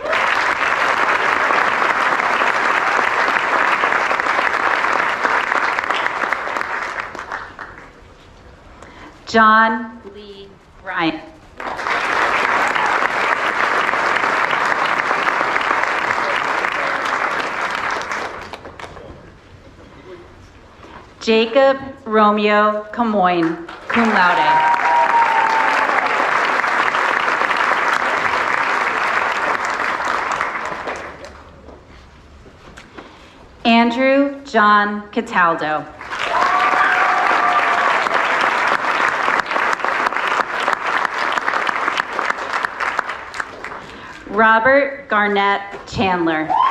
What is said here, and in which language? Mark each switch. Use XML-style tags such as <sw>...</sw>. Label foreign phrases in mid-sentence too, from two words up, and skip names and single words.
<en>John Lee Bryant. Jacob Romeo Camoin,</en> <la>cum laude.</la> <en>Andrew John Cataldo. Robert Garnett Chandler.</en>